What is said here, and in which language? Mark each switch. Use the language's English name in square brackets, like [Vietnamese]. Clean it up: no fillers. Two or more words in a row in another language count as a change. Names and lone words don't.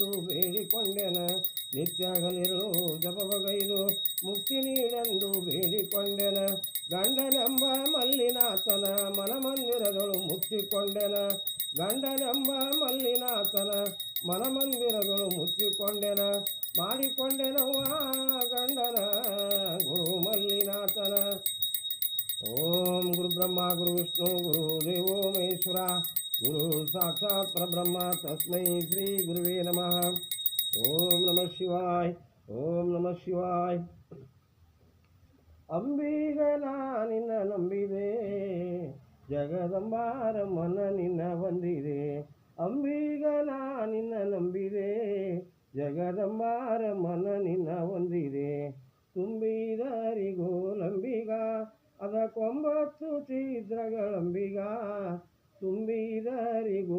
[Kannada] ಬೇಡಿಕೊಂಡೆನ ನಿತ್ಯ ಹಗಲಿರುಳು ಜಪವಗೈದು ಮುಕ್ತಿ ನೀಡೆಂದು ಬೇಡಿಕೊಂಡೆನ ಗಂಡನೆಂಬ ಮಲ್ಲಿನಾಥನ ಮನಮಂದಿರದಳು ಮುಚ್ಚಿಕೊಂಡೆನ ಗಂಡನೆಂಬ ಮಲ್ಲಿನಾಥನ ಮನಮಂದಿರಗಳು ಮುಚ್ಚಿಕೊಂಡೆನ ಮಾಡಿಕೊಂಡೆನವ್ವ ಗಂಡನ ಗುರುಮಲ್ಲಿನಾಥನ [Sanskrit] ಓಂ ಗುರು ಬ್ರಹ್ಮ ಗುರು ವಿಷ್ಣು ಗುರು ದೇವೋ ಮಹೇಶ್ವರ ಗುರು ಸಾಕ್ಷಾತ್ ಪರಬ್ರಹ್ಮ ತಸ್ಮೈ ಶ್ರೀ ಗುರುವೇ ನಮಃ ಓಂ ನಮಃ ಶಿವಾಯ ಓಂ ನಮಃ ಶಿವಾಯ [Kannada] ಅಂಬಿಗ ನಿನ್ನ ನಂಬಿದೆ ಜಗದಂಬಾರಮ್ಮನ ನಿನ್ನ ಬಂದಿದೆ ಅಂಬಿಗ ನಿನ್ನ ನಂಬಿದೆ ಜಗದಂಬಾರಮ್ಮನ ನಿನ್ನ ಹೊಂದಿದೆ ತುಂಬಿದರಿಗೂ ನಂಬಿಗ ಅದಕ್ಕೊಂಬತ್ತು ಛಿದ್ರಗಳಂಬಿಗ ತುಂಬಿದರಿಗೂ